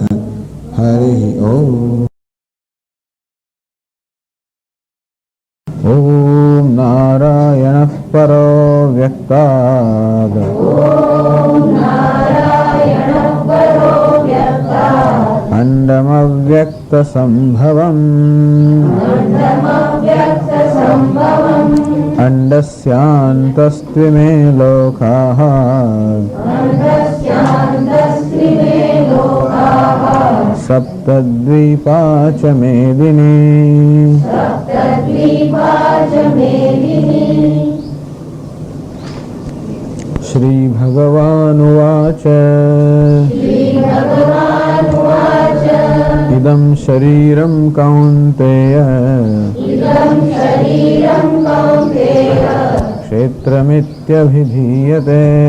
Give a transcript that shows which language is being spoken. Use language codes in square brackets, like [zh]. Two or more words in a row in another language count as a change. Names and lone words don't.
[sa] હરિ ઓમ. ઓમ નારાયણઃ પરો વ્યક્તાદ. અંડમવ્યક્તસંભવम् અંડસ્યાन्तस्त्विमे लोकाः सप्तद्वीपा च मेदिनी. श्रीभगवानुवाच इदं शरीरं कौन्तेय क्षेत्रमित्यभिधीयते.